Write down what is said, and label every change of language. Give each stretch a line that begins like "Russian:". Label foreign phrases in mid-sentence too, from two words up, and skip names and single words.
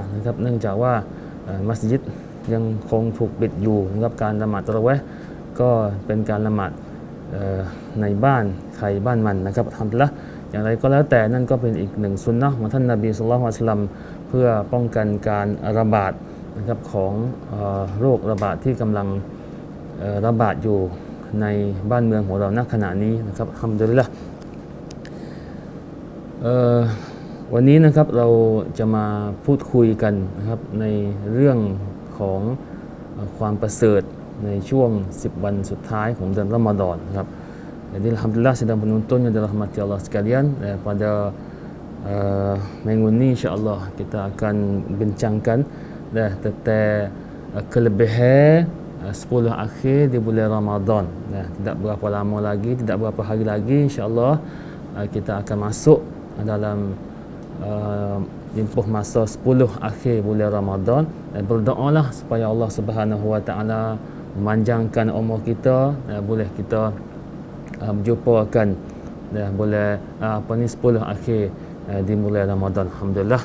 Thai: นะครับเนื่องจากว่ามัสยิดยังคงถูกปิดอยู่นะครับการละหมาดตะเราะเวห์ก็เป็นการละหมาดในบ้านใครบ้านมันนะครับอัลฮัมดุลิลละห์อย่างไรก็แล้วแต่นั่นก็เป็นอีกหนึ่งซุนนะห์ของท่านนบี
Arabic: صلى الله عليه وسلم
Thai: เพื่อป้องกันการระบาดนะครับของโรคระบาดที่กำลังระบาดอยู่ในบ้านเมืองของเราณขณะนี้นะครับอัลฮัมดุลิลละห์ วันนี้นะครับเราจะมาพูดคุยกันนะครับในเรื่องของความประเสริฐในช่วง10 วันสุดท้ายของเดือนรอมฎอนนะครับ
Malay: Jadi alhamdulillah sedang penonton yang dirahmati Allah sekalian, pada minggu ini
Arabic: إن شاء الله
Malay: kita akan bincangkan tentang kelebihan 10 akhir di bulan Ramadan. Tidak berapa lama lagi, tidak berapa hari lagi
Arabic: إن شاء الله
Malay: kita akan masuk dalam tempoh masa 10 akhir bulan Ramadan dan berdoalah supaya Allah
Arabic: سبحانه وتعالى
Malay: memanjangkan umur kita, boleh kita berjumpakan boleh 10 akhir di bulan Ramadan alhamdulillah.